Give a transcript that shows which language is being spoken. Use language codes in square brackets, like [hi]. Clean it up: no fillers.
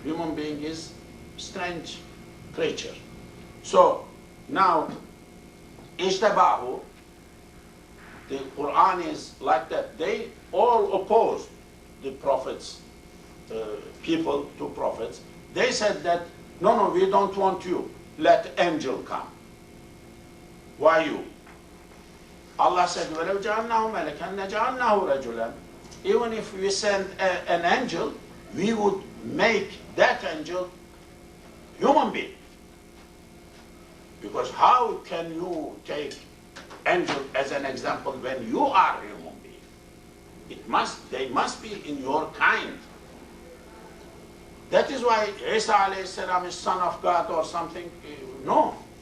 [en] Human being is strange creature. So, now, Ijtabahu, the Quran is like that. They all opposed the prophets, people to prophets. They said that, no, we don't want you. Let angel come. Why you? Allah said, [ar] وَلَوْ جَعَلْنَاهُ مَلَكًا لَجَعَلْنَاهُ رَجُلًا. [en] Even if we send an angel, we would make that angel human being. Because how can you take angel as an example when you are a human being? They must be in your kind. That is why Isa alayhi salam is son of God or something. No.